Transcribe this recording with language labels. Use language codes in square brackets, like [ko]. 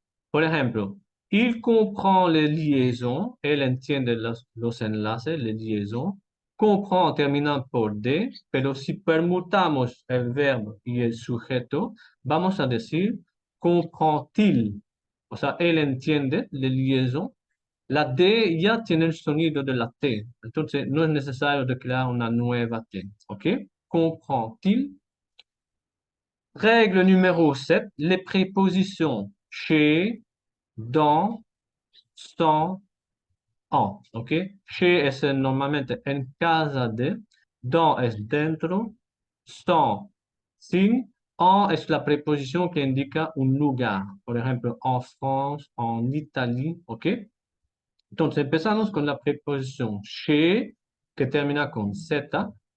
[es] Por ejemplo, [fr] il comprend les liaisons, [es] él entiende los enlaces, les liaisons, comprend terminant por D, pero si permutamos el verbo y el sujeto, vamos a decir [fr] comprend-il. [es] O sea, él entiende les liaisons. La D ya tiene el sonido de la T, entonces no es necesario de crear una nueva T. ¿Ok? [fr] comprend-il? Règle numéro 7, les prépositions chez, dans, sans, en. [es] ¿Ok? [fr] Chez [es] es normalmente en casa de, dans es dentro, sans, sin, en es la preposición que indica un lugar. Por ejemplo, [fr] en France, en Italie. [es] ¿Ok? Entonces empezamos con la preposición chez, que termina con Z.